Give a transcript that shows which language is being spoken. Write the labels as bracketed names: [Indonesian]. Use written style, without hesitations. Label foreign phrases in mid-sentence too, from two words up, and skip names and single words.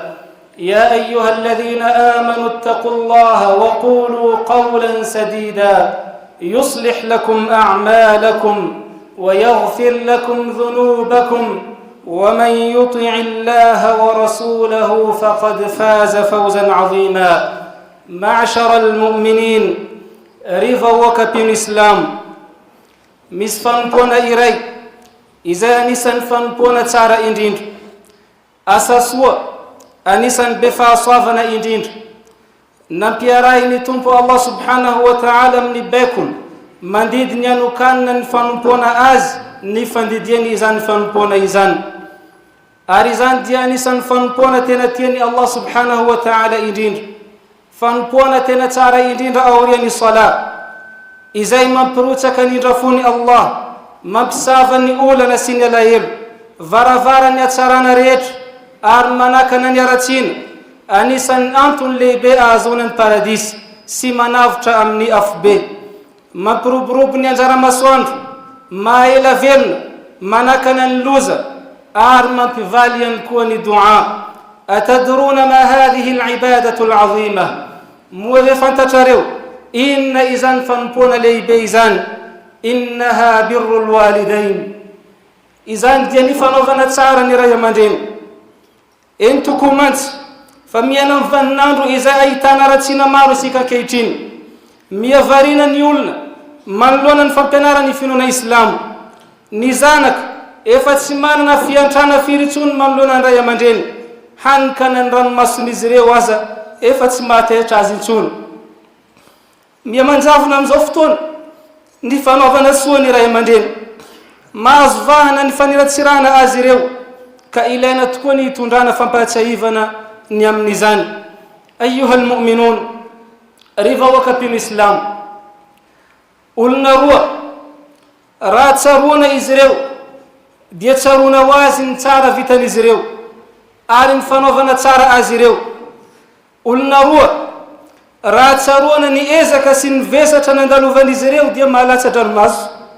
[Arabic] يا أيها الذين آمنوا اتقوا الله وقولوا قولا سديدا يصلح لكم أعمالكم ويغفر لكم ذنوبكم، ومن يطع الله ورسوله فقد فاز فوزا عظيما. معشر المؤمنين، [Malagasy] riva wakapin Islam, misy fanompona iray izay anisan'ny fanompona tsara indrindra, asa soa anisan'ny be fahasoavana indrindra, nampiarahiny Tompo Allah [Arabic] سبحانه وتعالى [Malagasy] amin'ny baikony mandidy ny anokanina ny fanompona azy ny fandidiany izany fanompona izany. Ary izany dia anisan'ny fanompona tena tiany Allah [Arabic] سبحانه وتعالى [Malagasy] indrindra, fanompona tena tsara indrindra aorian'ny sala, izay mampirotsaka ny indrafony Allah, mampisava ny olana sy ny alahelo, varavara ny atsarana rehetra ary manakana ny aratsina, anisan'ny antony lehibe ahazonany paradisy sy manavotra amin'ny afobe, mampiroborobo ny anjara masoandro, mahaela velona, manakana ny loza ary mampivaly ihany koa ny dua. [Arabic] أتدرون ما هذه العبادة العظيمة, [Malagasy] moa ve fantatrareo inna izany fanompona lehibe izany? [Arabic] إنها بر الوالدين, [Malagasy] izany dia ny fanaovana tsara ny ray aman-dreny. Eny tokony mantsy fa miaina amin'ny vaninandro izay ahitana ratsina maro isika ankehitriny, miavarina ny olona manoloana ny fampianarana ny finoana Islamo. Ny zanaka efa tsy manana fiantrana firitsony manoloana ny ray aman-dreny, hanikana ny ranomason'izy ireo aza efa tsy mahatahitra azy intsony. Miamanjavona amin'izao fotoana ny fanaovana soa ny ray aman-dreny, mahazo vahana ny faniratsirana azy ireo, ka ilaina tokoa ny hitondrana fampatsiahivana ny amin'izany. [Arabic] أيها المؤمنون, [Malagasy] riva wakapin Islam, olona roa raha tsaroana izy ireo dia tsaroana ho azy ny tsara vitan'izy ireo ary ny fanaovana tsara azy ireo. Olona roa raha tsaroana ny ezaka sy ny vesatra nandalovan'izy ireo dia mahalatsa dranomaso.